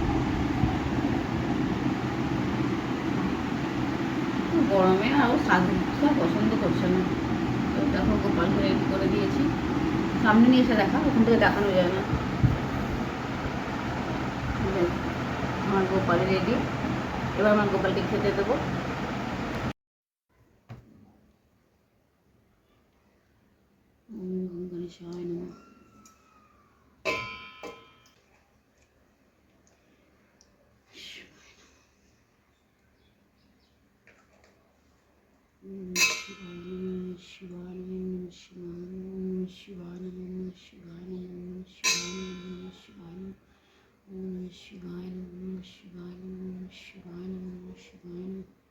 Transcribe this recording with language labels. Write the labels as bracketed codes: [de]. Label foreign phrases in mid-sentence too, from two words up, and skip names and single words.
[bn] গরমে আরও সাজু পছন্দ করছে না। তো দেখো গোপালকে রেডি করে দিয়েছি, সামনে নিয়ে এসে দেখা, ওখান থেকে দেখানো যায় না। আমার গোপাল রেডি, এবার আমার গোপালকে খেতে দেবো। [sa] গণেশায় নমঃ। শিবায় নমঃ, শিবায় নমঃ, শিবায় নমঃ, শিবায় নমঃ, শিবায় নমঃ, শিবায় নমঃ, শিবায় নমঃ, শিবায় নমঃ।